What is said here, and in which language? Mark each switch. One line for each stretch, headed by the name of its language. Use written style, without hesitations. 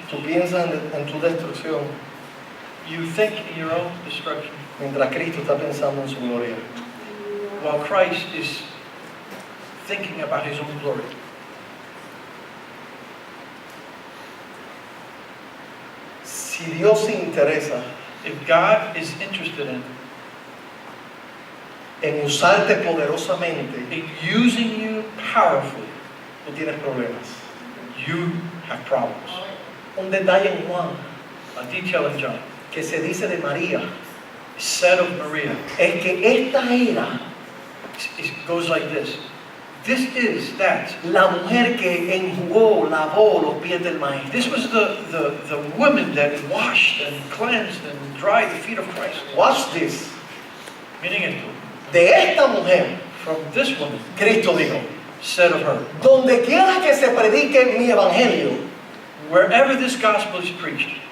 Spanish: tú piensas en tu destrucción,
English: you think in your own destruction,
Spanish: mientras Cristo está pensando en su gloria.
English: while Christ is thinking about his own glory.
Spanish: Si Dios se interesa
English: If God is interested
Spanish: en usarte poderosamente,
English: in using you powerfully,
Spanish: tú tienes problemas.
English: you have problems.
Spanish: Un detalle en Juan
English: A detail in John,
Spanish: que se dice de María
English: said of Maria,
Spanish: es que esta era
English: it goes like this. This is that.
Spanish: la mujer que enjugó, lavó los pies del maestro.
English: This was the woman that washed and cleansed and dried the feet of Christ. Watch this. Meaning it,
Spanish: De esta mujer,
English: from this woman,
Spanish: Cristo dijo,
English: said of her,
Spanish: donde quiera que se predique mi evangelio,
English: wherever this gospel is preached,